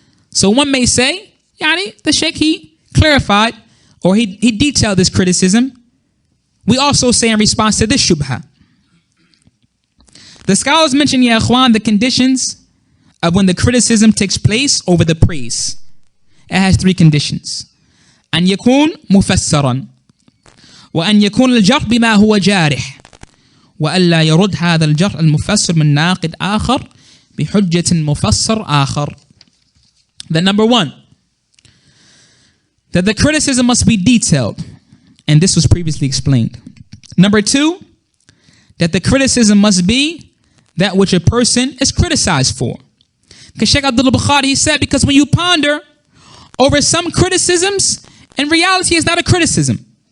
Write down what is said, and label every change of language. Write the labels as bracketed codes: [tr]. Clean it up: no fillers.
[en] So one may say, the Shaykh, he clarified or he detailed this criticism. We also say in response to this shubha. The scholars mention, ya ikhwan, the conditions of when the criticism takes place over the praise. It has three conditions. [ar] أن يكون مفسرا وأن يكون الجرح بما هو جارح وألا يرد هذا الجرح المفسر من ناقد آخر بحجة مفسر آخر. [en] That number one, that the criticism must be detailed, and this was previously explained. Number two, that the criticism must be that which a person is criticized for. Because Shaykh Abdullah Bukhari, he said, because when you ponder over some criticisms, in reality it's not a criticism.